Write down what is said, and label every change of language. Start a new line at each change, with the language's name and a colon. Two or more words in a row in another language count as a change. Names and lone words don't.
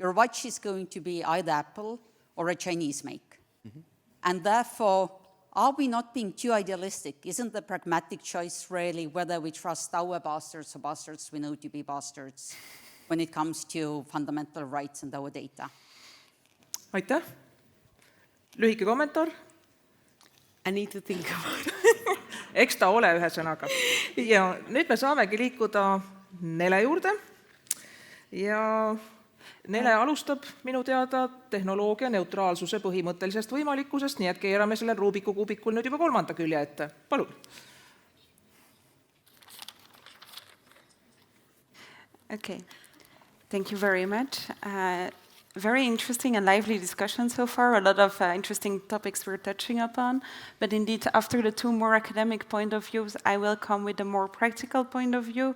English: your watch is going to be either Apple or a Chinese make. And therefore, are we not being too idealistic? Isn't the pragmatic choice really whether we trust our bastards or bastards we know to be bastards when it comes to fundamental rights and our data?
Estonian: aitäh! Lühike kommentaar?
English: I need to think about it.
Estonian: Eks ta ole, ühesõnaga. Ja nüüd me saamegi liikuda Nele juurde. Ja Nele alustab minu teada tehnoloogia neutraalsuse põhimõttelisest võimalikkusest, nii et keerame sellel Rubiku kuubikul nüüd juba 3. külje ette. Palun!
English: Okay, thank you very much. Very interesting and lively discussion so far. A lot of interesting topics we're touching upon. But indeed, after the 2 more academic point of views, I will come with a more practical point of view.